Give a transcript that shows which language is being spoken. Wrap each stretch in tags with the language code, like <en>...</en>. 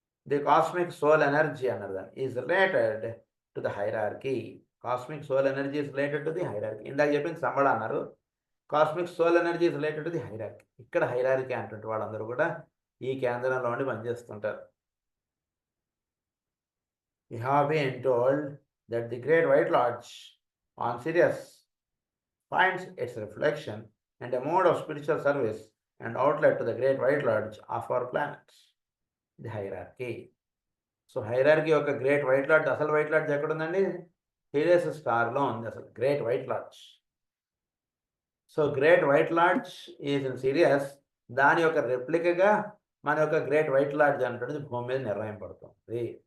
<en>the cosmic soul energy</en> <te>అన్నారు దాన్ని</te> <en>Is related to the hierarchy. Cosmic soul energy is related to the hierarchy.</en> <te>ఇందాక చెప్పింది సంబళ అన్నారు,</te> <en>Cosmic soul energy is related to the hierarchy.</en> <te>ఇక్కడ hierarchy అంటుంటే వాళ్ళందరూ కూడా ఈ కేంద్రంలో ఉండి పనిచేస్తుంటారు.</te> <en>We have been told that the Great White Lodge on Sirius finds its reflection and a mode of spiritual service and outlet to the Great White Lodge of our planet, the hierarchy.</en> <te>So hierarchy యొక్క great white LADS, అసలు white LADS ఎక్కడ ఉందండి? Serious స్టార్లో ఉంది అసలు great white LADS. So</te> <en>Great white lodge is in Sirius.</en> <te>దాని యొక్క రెప్లికగా మన యొక్క గ్రేట్ వైట్ లాడ్జ్ అంటున్నది భూమి మీద నిర్ణయింపబడుతుంది.</te>